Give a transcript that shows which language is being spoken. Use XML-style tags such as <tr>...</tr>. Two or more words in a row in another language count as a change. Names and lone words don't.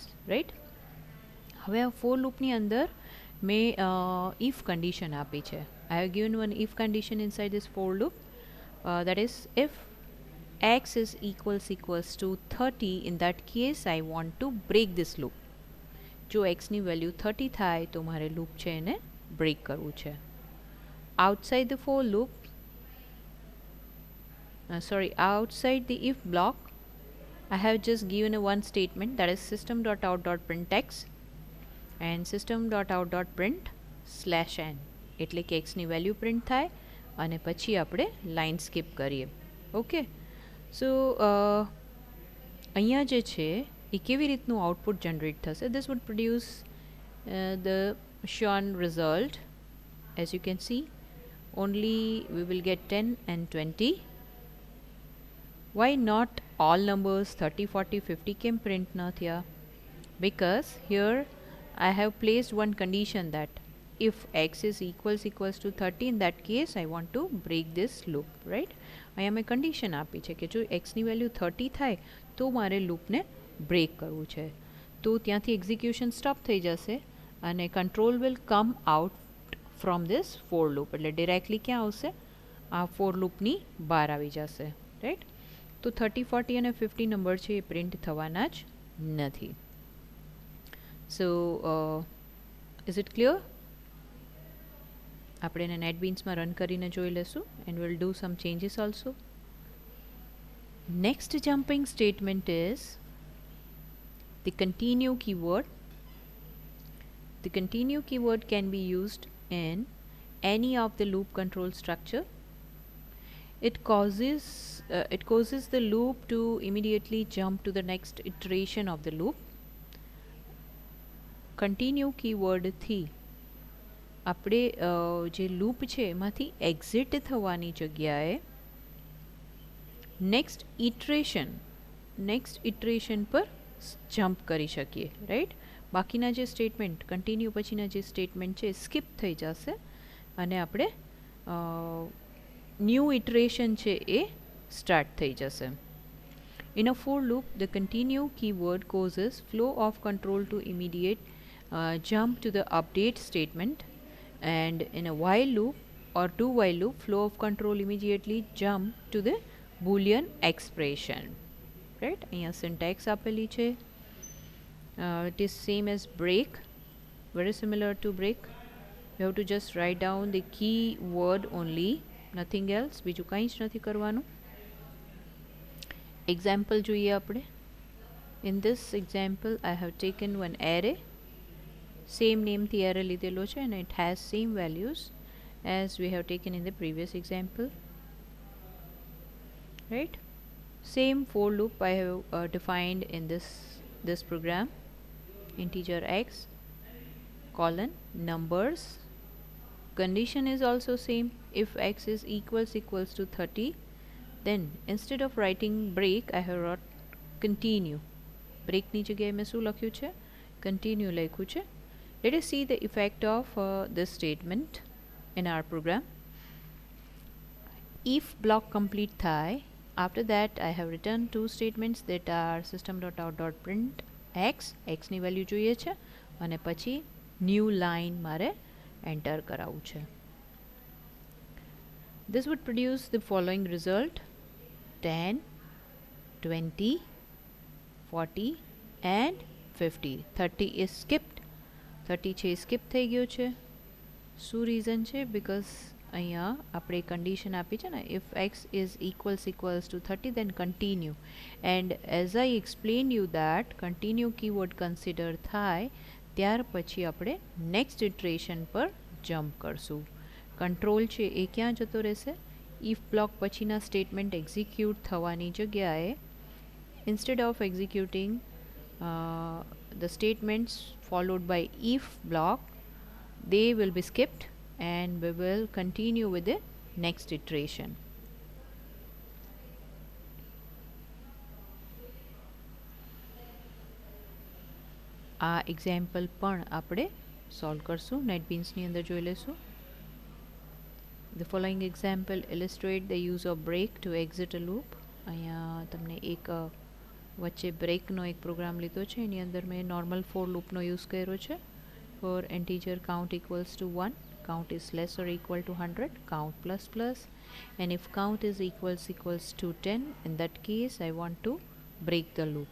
<gu>હવે આ ફોર લૂપની અંદર મેં</gu> <en>if condition</en> <gu>આપી છે.</gu> <en>I have given one if condition inside this for loop, that is if x is equals to 30, in that case I want to break this loop.</en> <gu>જો x ની વેલ્યુ 30 થાય તો મારે લૂપ છે એને બ્રેક કરવું છે.</gu> <en>outside the for loop, outside the if block, I have just given a one statement, that is system.out.print x and system.out.print /n,</en> <gu>એટલે કે x ની વેલ્યુ પ્રિન્ટ થાય અને પછી આપણે લાઇન સ્કીપ કરીએ.</gu> <en>okay, so</en> <gu>અહીંયા જે છે એ કેવી રીતનું</gu> <en>output generate</en> <gu>થશે?</gu> <en>This would produce the shown result. As you can see, only we will get 10 and 20. Why not all numbers 30, 40, 50 can print</en> <gu>ના થયા?</gu> <en>Because here I have placed one condition that if x is equals to 30, in that case I want to break this loop, right?</en> <gu>અહીંયા મેં કન્ડિશન આપી છે કે જો એક્સની વેલ્યુ 30 થાય તો મારે લૂપને બ્રેક કરવું છે. તો ત્યાંથી</gu> <en>execution stop</en> <gu>થઈ જશે અને</gu> <en>control will come out from this for loop,</en> <gu>એટલે ડિરેક્ટલી ક્યાં આવશે? આ ફોર લૂપની બહાર આવી જશે, રાઈટ? તો 30, 40 અને 50 નંબર છે એ પ્રિન્ટ થવાના જ નથી.</gu> <en>So is it clear?</en> <gu>આપણે એને નેટબીન્સમાં રન કરીને જોઈ લેશું</gu> <en>and will do some changes also. next jumping statement is the continue keyword. The continue keyword can be used in any of the loop control structure. It causes the loop to immediately jump to the next iteration of the loop. Continue keyword</en> <gu>થી આપણે જે લૂપ છે એમાંથી એક્ઝિટ થવાની જગ્યાએ</gu> <en>next iteration</en> <gu>પર જમ્પ કરી શકીએ, રાઈટ? બાકીના જે સ્ટેટમેન્ટ કન્ટિન્યુ પછીના જે સ્ટેટમેન્ટ છે સ્કીપ થઈ જશે અને આપણે</gu> <en>new iteration</en> <gu>છે એ સ્ટાર્ટ થઈ જશે.</gu> <en>In a for loop, the continue keyword causes flow of control to immediate jump to the update statement, and in a while loop or do while loop, flow of control immediately jump to the boolean expression. Right?</en> <gu>અહીંયા syntax આપેલી છે.</gu> <en>It is same as break, very similar to break. You have to just write down the key word only, nothing else.</en> <gu>બીજું કંઈ જ નથી કરવાનું. Example જોઈએ આપણે.</gu> <en>In this example, I have taken one array. Same name the array</en> <gu>લીધેલો છે</gu> <en>and it has same values as we have taken in the previous example. Right? Same for loop I have defined in this program. Integer x colon numbers. Condition is also same. If x is equals to 30, then instead of writing break I have wrote continue.</en> <gu>Break ની જગ્યાએ મેં શું લખ્યું છે? Continue લખ્યું છે.</gu> <en>Let us see the effect of this statement in our program. If block complete થાય, after that I have written two statements that are system.out.print x</en> <gu>ની વેલ્યુ જોઈએ છે અને પછી</gu> <en>new line</en> <gu>મારે એન્ટર કરાવવું છે.</gu> <en>This would produce the following result: 10, 20, 40 and 50.</en> <gu>30</gu> <en>is skipped.</en> <gu>30 છે સ્કીપ થઈ ગયો છે. શું રીઝન છે? બિકોઝ અહીંયા આપણે કંડિશન આપી છે ને,</gu> <en>if x is equals to 30 then continue, and as I explained you that continue keyword consider</en> <gu>થાય ત્યાર પછી આપણે</gu> <en>next iteration</en> <gu>પર jump કરશું. કંટ્રોલ છે એ ક્યાં જતો રહેશે?</gu> <en>if block પછીના statement execute</en> <gu>થવાની જગ્યાએ</gu> <en>instead of executing the statements followed by if block, they will be skipped and we will continue with the next iteration.</en> <gu>આ એક્ઝામ્પલ પણ આપણે સોલ્વ કરશું, નેટબીન્સની અંદર જોઈ લેશું.</gu> <en>The following example illustrate the use of break to exit a loop.</en> <gu>અહીંયા તમને એક વચ્ચે બ્રેકનો એક પ્રોગ્રામ લીધો છે, એની અંદર મેં નોર્મલ ફોર લૂપનો યુઝ કર્યો છે</gu> <en>for integer count equals to 1, count is less or equal to 100, count plus plus, and if count is equals to 10, in that case I want to break the loop.</en>